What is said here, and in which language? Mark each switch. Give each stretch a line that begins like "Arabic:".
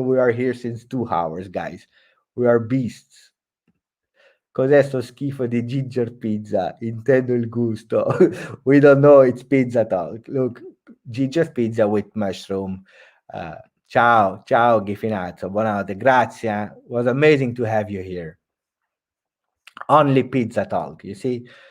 English: We are here since 2 hours, guys. We are beasts.
Italian: Cos'è sto schifo di ginger pizza? Intendo il gusto.
English: We don't know, it's pizza talk. Look, ginger pizza with mushroom.
Italian: Ciao, ciao Ghifinazzo. Buonanotte, grazie.
English: It was amazing to have you here. Only pizza talk, you see?